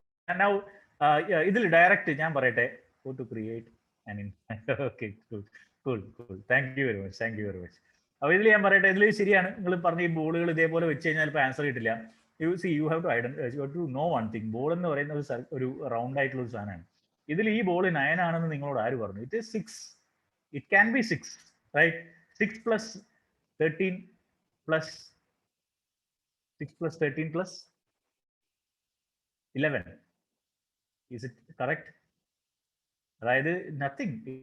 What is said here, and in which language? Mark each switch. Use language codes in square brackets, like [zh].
[en] And now, [ml] ഇതിൽ direct ഞാൻ പറയട്ടെ. [en] How to create an okay, cool. Thank you very much. [ml] അപ്പോൾ ഇതിൽ ഞാൻ പറയട്ടെ, ഇതിൽ ശരിയാണ് നിങ്ങൾ പറഞ്ഞ ഈ ബോളുകൾ ഇതേപോലെ വെച്ച് കഴിഞ്ഞാൽ ഇപ്പോൾ ആൻസർ കിട്ടില്ല. [en] You have to identify, you have to know one thing. [ml] Ball എന്ന് പറയുന്നത് ഒരു റൗണ്ട് ആയിട്ടുള്ള ഒരു സാധനമാണ്. ഇതിൽ ഈ ബോൾ 9 ആണെന്ന് നിങ്ങളോട് ആര് പറഞ്ഞു? [en] It is 6. It can be 6, right? 6 plus 13 plus 6 plus 13 plus 11. Is it correct? അതായത് nothing.